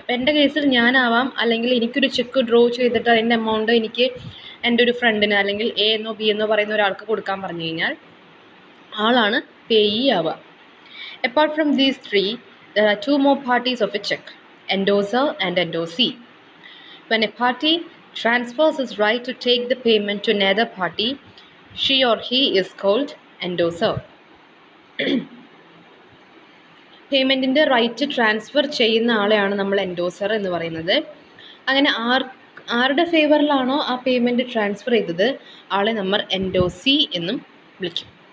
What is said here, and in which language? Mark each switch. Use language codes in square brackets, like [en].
[ml] അപ്പോൾ എൻ്റെ കേസിൽ ഞാനാവാം, അല്ലെങ്കിൽ എനിക്കൊരു ചെക്ക് ഡ്രോ ചെയ്തിട്ട് അതിൻ്റെ എമൗണ്ട് എനിക്ക് എൻ്റെ ഒരു ഫ്രണ്ടിന് അല്ലെങ്കിൽ A എന്നോ B എന്നോ പറയുന്ന ഒരാൾക്ക് കൊടുക്കാൻ പറഞ്ഞു കഴിഞ്ഞാൽ ആളാണ് പേയി ആവുക. [en] Apart from these three, there are two more parties of a check: endorser and endorsee. When a party transfers his right to take the payment to another party, she or he is called endorser. [ml] പേയ്മെൻറ്റിൻ്റെ right transfer ചെയ്യുന്ന ആളെയാണ് നമ്മൾ endorser എന്ന് പറയുന്നത്. അങ്ങനെ ആരുടെ ഫേവറിലാണോ ആ payment transfer ചെയ്തത് ആളെ നമ്മൾ എൻഡോസി എന്നും വിളിക്കും.